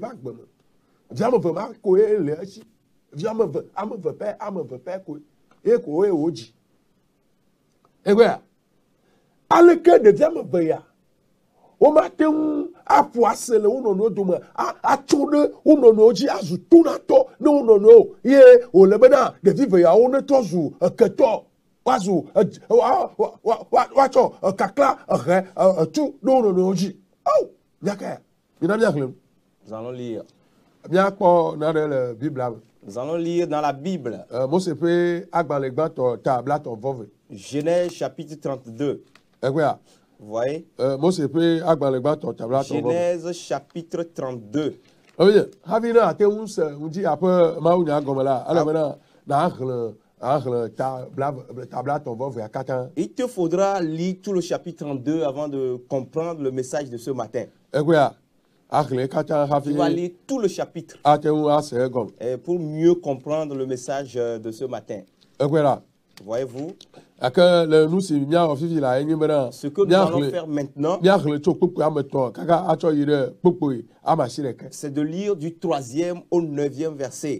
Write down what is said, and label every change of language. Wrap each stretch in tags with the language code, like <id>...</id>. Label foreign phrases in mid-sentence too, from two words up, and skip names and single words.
<ee>agbe me vi ame eve ma ko ye le esi vi ame eve pɛ ko ye ko ye wodzi egbea aleke ɖevi ame eve ya womate ŋu aƒo ase le wo nɔnɔewo dome atso ɖe wo nɔnɔewo dzi azu tonatɔ ne wo nɔnɔewo ye wòle bena ɖevi eve yawo netrɔ zu eketɔ woazu woatsɔ kakla ehe etu ɖe wo nɔnɔewo dzi o miaka mina miaxlẽ nu.</ee> <fr>Nous allons lire.</fr> <ee>Miakpɔ naɖe le Biblia me.</ee> <fr>Nous allons lire dans la Bible.</fr> <ee>Mose ƒe agbalẽ gbãtɔ ta blatɔ vɔve.</ee> <fr>Genèse chapitre 32.</fr> <ee>Egbea.</ee> <fr>Vous voyez?</fr> <ee>Mose ƒe agbalẽ gbãtɔ ta blatɔ vɔve.</ee> <fr>Genèse chapitre 32.</fr> <ee>Oye, hafi ne ate ŋu se ŋdzi aƒe mawunya gɔme la, ele bena naxlẽ tablatɔ vɔvea katã.</ee> <fr>Il te faudra lire tout le chapitre 32 avant de comprendre le message de ce matin.</fr> <ee>Egbea. Tu</ee> <fr>vas lire tout le chapitre pour mieux comprendre le message de ce matin. Voyez-vous? Ce que nous allons faire maintenant, c'est de lire du 3e au 9e verset.</fr>